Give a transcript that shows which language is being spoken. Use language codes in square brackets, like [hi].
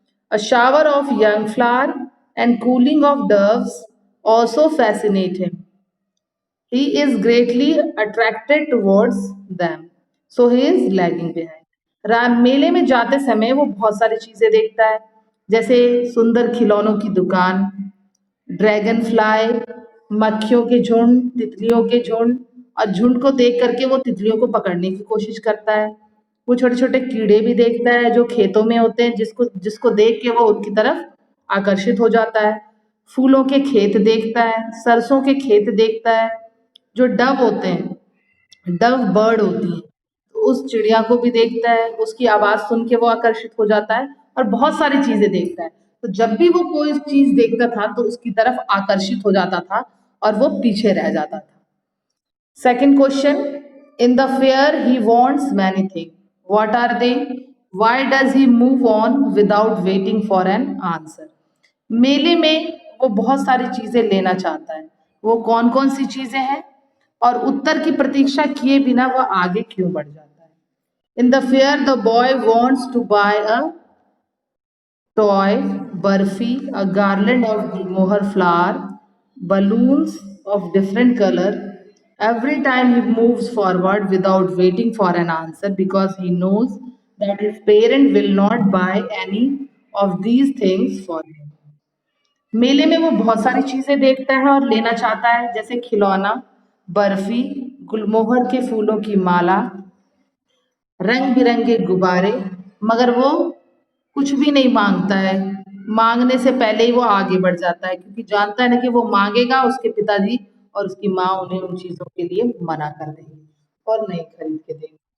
[en] A shower of young flower and cooling of doves also fascinate him. He is greatly attracted towards them. So he is lagging behind. [hi] मेले में जाते समय वो बहुत सारी चीजें देखता है, जैसे सुंदर खिलौनों की दुकान, ड्रैगन फ्लाई, मक्खियों के झुंड, तितलियों के झुंड, और झुंड को देख करके वो तितलियों को पकड़ने की कोशिश करता है। वो छोटे छोटे कीड़े भी देखता है जो खेतों में होते हैं, जिसको जिसको देख के वो उनकी तरफ आकर्षित हो जाता है। फूलों के खेत देखता है, सरसों के खेत देखता है, जो डव होते हैं, डव बर्ड होती है, तो उस चिड़िया को भी देखता है, उसकी आवाज सुन के वो आकर्षित हो जाता है और बहुत सारी चीजें देखता है। तो जब भी वो कोई चीज देखता था तो उसकी तरफ आकर्षित हो जाता था और वो पीछे रह जाता था। [en] Second question, in the fair he wants many things. What are they? Why does he move on without waiting for an answer? [hi] मेले में वो बहुत सारी चीजें लेना चाहता है। वो कौन कौन सी चीजें हैं और उत्तर की प्रतीक्षा किए बिना वह आगे क्यों बढ़ जाता है? [en] In the fair the boy wants to buy a toy, burfi, a garland of moher flower, balloons of different color. Every time he moves forward without waiting for an answer because he knows that his parent will not buy any of these things for him. [hi] मेले में वो बहुत सारी चीजें देखता है और लेना चाहता है, जैसे खिलौना, बर्फी, गुलमोहर के फूलों की माला, रंग बिरंगे गुब्बारे, मगर वो कुछ भी नहीं मांगता है। मांगने से पहले ही वो आगे बढ़ जाता है क्योंकि जानता है ना कि वो मांगेगा उसके पिताजी और उसकी माँ उन्हें उन चीजों के लिए मना कर देंगे और नहीं खरीद के देंगे।